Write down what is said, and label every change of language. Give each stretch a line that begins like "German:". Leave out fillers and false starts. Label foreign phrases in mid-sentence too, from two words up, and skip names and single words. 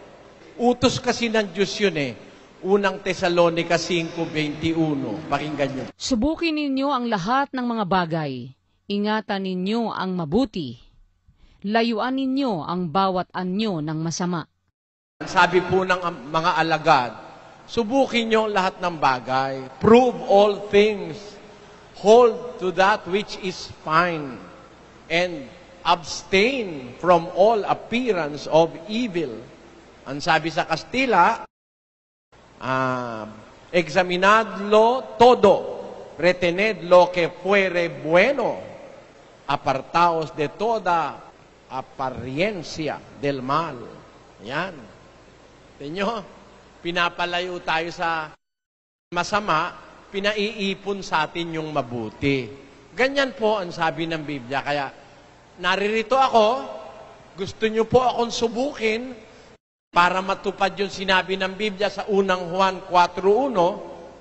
Filipino: Utos kasi ng Diyos yun Unang Tesalonica 5:21. Pakinggan niyo. Subukin ninyo ang lahat ng mga bagay. Ingatan ninyo ang mabuti. Layuan ninyo ang bawat anyo ng masama. Sabi po ng mga alagad, subukin niyo ang lahat ng bagay.
English: Prove all things. Hold to that which is fine. And abstain from all appearance of evil.
Filipino: Ang sabi sa Kastila,
Spanish: examinadlo todo, retened lo que fuere bueno, apartaos de toda apariencia del mal.
Filipino: Yan. Tingnan, pinapalayo tayo sa masama, pinaiipon sa atin yung mabuti. Ganyan po ang sabi ng Biblia. Kaya, naririto ako, gusto nyo po akong subukin para matupad yung sinabi ng Biblia sa unang Juan 4:1.